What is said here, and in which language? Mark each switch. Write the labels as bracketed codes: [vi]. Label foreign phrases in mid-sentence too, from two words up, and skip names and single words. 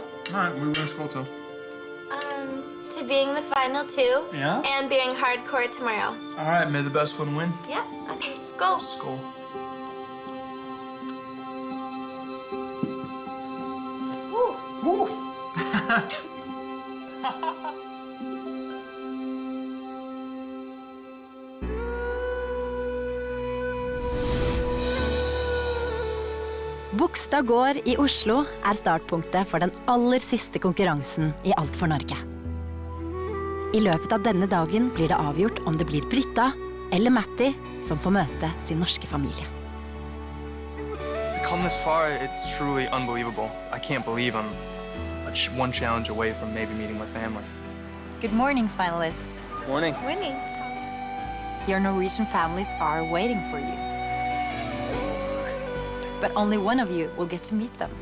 [en] All right, we're gonna school too. To being the final two. Yeah? And being hardcore tomorrow. All right, may the best one win. Yeah, okay, let's go. School. Woo. [no] Bogstad gård i Oslo er startpunktet for den aller siste konkurransen i Alt for Norge. I løpet av denne dagen blir det avgjort om det blir Britta eller Matti som får møte sin norske familie. [en] To come this far, it's truly unbelievable. I can't believe I'm one challenge away from maybe meeting my family. Good morning, finalists. Morning. Winning. Your Norwegian families are waiting for you. But only one of you will get to meet them.